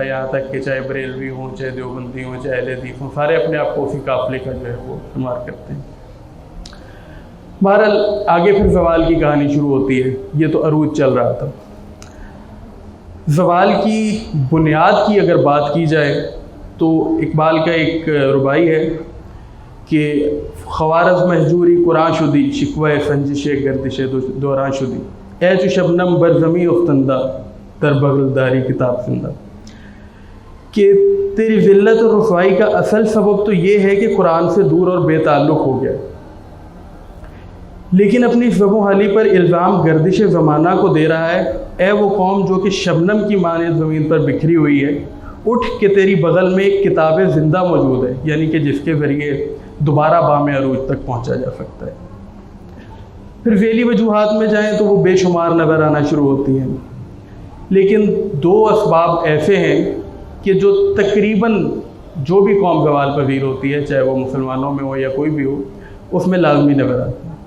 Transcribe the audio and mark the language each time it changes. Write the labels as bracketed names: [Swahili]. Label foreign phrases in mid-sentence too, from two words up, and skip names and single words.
[Urdu] یہاں تک کہ چاہے بریلوی ہوں، چاہے دیوبندی ہوں، چاہے اہل حدیث ہوں، سارے اپنے آپ کو اسی قافلے کا جو ہے وہ شمار کرتے ہیں. بہرحال آگے پھر زوال کی کہانی شروع ہوتی ہے. یہ تو عروج چل رہا تھا. زوال کی بنیاد کی اگر بات کی جائے تو اقبال کا ایک ربائی ہے کہ [Persian] خوارز مہجوری قرآن شدی، شکوہ سنجش گردش دوران شدی، اے چو شبنم برزمی افتندہ در بغل داری کتاب زندہ. [Urdu] کہ تیری ذلت اور رسوائی کا اصل سبب تو یہ ہے کہ قرآن سے دور اور بے تعلق ہو گیا، لیکن اپنی شب و حالی پر الزام گردش زمانہ کو دے رہا ہے. اے وہ قوم جو کہ شبنم کی مانند زمین پر بکھری ہوئی ہے، اٹھ کہ تیری بغل میں ایک کتاب زندہ موجود ہے، یعنی کہ جس کے ذریعے دوبارہ بام عروج تک پہنچا جا سکتا ہے. پھر ذیلی وجوہات میں جائیں تو وہ بے شمار نظر آنا شروع ہوتی ہیں، لیکن 2 اسباب ایسے ہیں کہ جو تقریباً جو بھی قوم زوال پذیر ہوتی ہے، چاہے وہ مسلمانوں میں ہو یا کوئی بھی ہو، اس میں لازمی نظر آتی ہے.